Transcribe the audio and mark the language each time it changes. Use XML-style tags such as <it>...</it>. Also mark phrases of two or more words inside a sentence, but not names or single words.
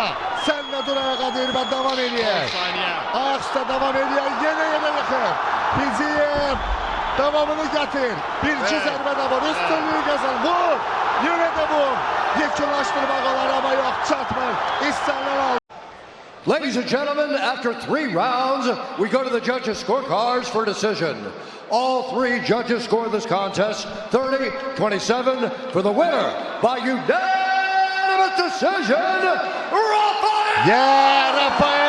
<az>Sən də dur ayağa deyir və davam edək. Ayaq üstə davam edək. Yenə yıxır. Fiziyev davamını gətir. Birinci zərbə də var. Üstünlüyü qazan. Vur. Yenə də vur. Yekunlaşdırmaq olar amma yox. Çatmır. İstənilən aldı.</az> <en>Ladies and gentlemen, after 3 rounds, we go to the judges' scorecards for decision. All 3 judges scored this contest 30-27 for the winner by unanimous decision, Rafael! Yeah, Rafael!</en>